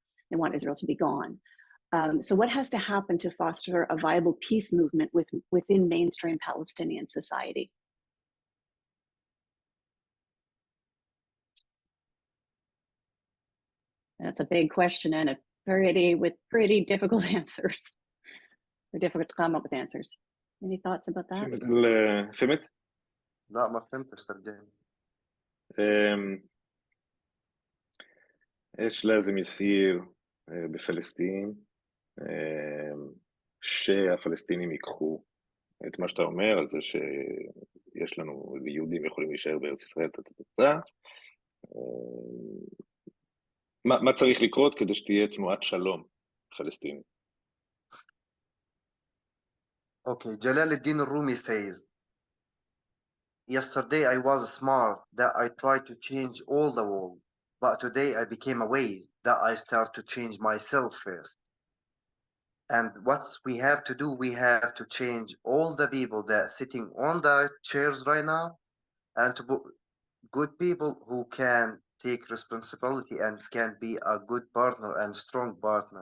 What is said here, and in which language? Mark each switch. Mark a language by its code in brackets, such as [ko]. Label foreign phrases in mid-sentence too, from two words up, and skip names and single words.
[en] They want Israel to be gone. So what has to happen to foster a viable peace movement within mainstream Palestinian society? That's a big question and with pretty difficult answers. They're difficult to come up with answers. Any thoughts about that? [ar] فهمت؟ لا ما فهمتش صدقني. ايش لازم يصير بفلسطين [he] שהפלסטינים ייקחו את מה שאתה אומר, על זה שיש לנו, יהודים יכולים להישאר בארץ ישראל, מה צריך לקרות כדי שתהיה תנועת שלום פלסטינית? [en] Okay, Jalaluddin Rumi says, yesterday I was smart that I tried to change all the world, but today I became aware that I start to change myself first. And what we have to do, we have to change all the people that are sitting on the chairs right now, and to put good people who can take responsibility and can be a good partner and strong partner.